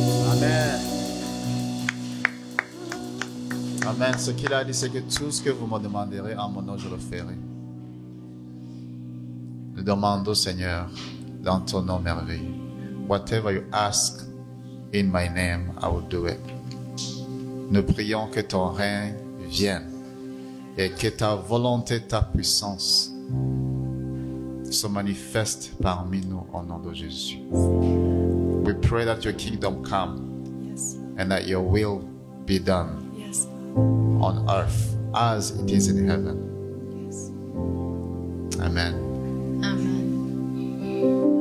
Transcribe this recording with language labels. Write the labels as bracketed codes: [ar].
[fr] Amen. Amen. Ce qu'il a dit, c'est que tout ce que vous me demanderez en mon nom, je le ferai. Nous demandons, Seigneur, dans ton nom merveilleux. [en] Whatever you ask in my name, I will do it. [fr] Nous prions que ton règne vienne et que ta volonté, ta puissance se manifeste parmi nous au nom de Jésus. [en] We pray that your kingdom come Yes. and that your will be done Yes. on earth as it is in heaven. Yes. Amen. Amen.